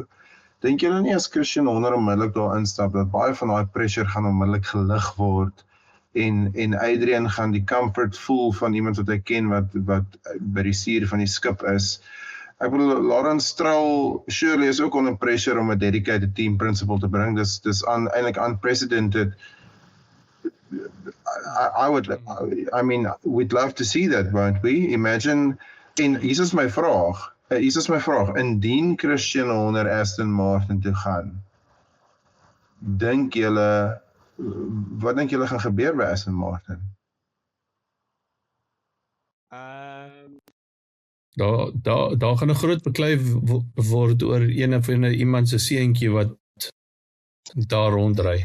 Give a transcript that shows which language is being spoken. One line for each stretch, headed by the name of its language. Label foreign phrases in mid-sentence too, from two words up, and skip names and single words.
Afrikaans: Dink julle nie as Christian Horner onmiddellik daar instap, dat baie van daai pressure gaan onmiddellik gelig word en Adrian gaan die comfort voel van iemand wat hy ken wat by die stuur van die skip is. Ek bedoel, Lawrence Stroll surely is ook onder pressure om 'n
English: dedicated team principal
Afrikaans: te bring. Dis eintlik unprecedented.
English: We'd love to see that, won't we?
Afrikaans: Imagine, en hier is my vraag, indien Christian Horner Aston Martin toe gaan, wat dink julle gaan gebeur by Aston Martin? Daar gaan 'n groot beklei word oor een of ander iemand se seentjie wat daar rondry.